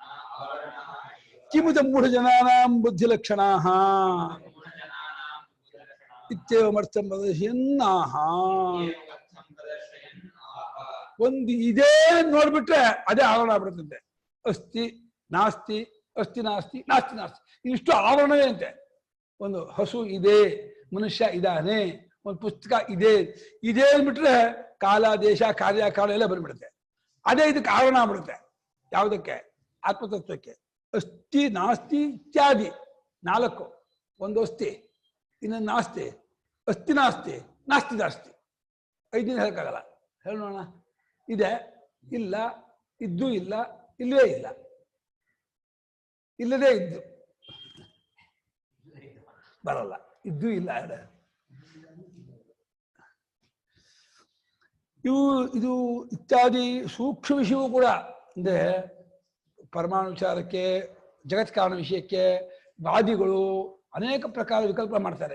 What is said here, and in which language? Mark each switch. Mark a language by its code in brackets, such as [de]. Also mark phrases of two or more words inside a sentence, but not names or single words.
[sa] ಕಿಮುತ ಮೂಢಜನಾನಾಂ ಬುದ್ಧಿಲಕ್ಷಣಾಃ ಇತ್ಯೇವಮರ್ಥಂ ಪ್ರದರ್ಶಯನ್ನಾಹ. [kn] ಒಂದು ಇದೇ ನೋಡ್ಬಿಟ್ರೆ ಅದೇ ಆವರಣ ಆಗ್ಬಿಡುತ್ತಂತೆ. [sa] ಅಸ್ತಿ ನಾಸ್ತಿ, ಅಸ್ತಿ ನಾಸ್ತಿ, ನಾಸ್ತಿ ನಾಸ್ತಿ, [kn] ಇಷ್ಟು ಆವರಣವೇ ಅಂತೆ. ಒಂದು ಹಸು ಇದೆ, ಮನುಷ್ಯ ಇದ್ದಾನೆ, ಒಂದು ಪುಸ್ತಕ ಇದೆ, ಇದೇ ಅಂದ್ಬಿಟ್ರೆ ಕಾಲ ದೇಶ ಕಾರ್ಯ ಕಾಲ ಎಲ್ಲ ಬಂದ್ಬಿಡುತ್ತೆ. ಅದೇ ಇದಕ್ಕೆ ಆವರಣ ಆಗ್ಬಿಡುತ್ತೆ. ಯಾವುದಕ್ಕೆ? ಆತ್ಮತತ್ವಕ್ಕೆ. [sa] ಅಸ್ತಿ ನಾಸ್ತಿ ಇತ್ಯಾದಿ 4. ಒಂದು ಅಸ್ತಿ, ಇನ್ನೊಂದು ನಾಸ್ತಿ, ಅಸ್ತಿ ನಾಸ್ತಿ, ನಾಸ್ತಿ ನಾಸ್ತಿ. [kn] 5 ದಿನ ಹೇಳಕ್ಕಾಗಲ್ಲ. ಹೇಳೋಣ. ಇದೆ, ಇಲ್ಲ, ಇದ್ದು ಇಲ್ಲ, ಇಲ್ಲವೇ ಇಲ್ಲ, ಇಲ್ಲದೇ ಇದ್ದು ಬರಲ್ಲ, ಇದ್ದು ಇಲ್ಲ. ಇದು ಇತ್ಯಾದಿ ಸೂಕ್ಷ್ಮ ವಿಷಯವೂ ಕೂಡ ಅಂದ್ರೆ ಪರಮಾಣು ವಿಚಾರಕ್ಕೆ, ಜಗತ್ ಕಾರಣ ವಿಷಯಕ್ಕೆ ವಾದಿಗಳು ಅನೇಕ ಪ್ರಕಾರ ವಿಕಲ್ಪ ಮಾಡ್ತಾರೆ.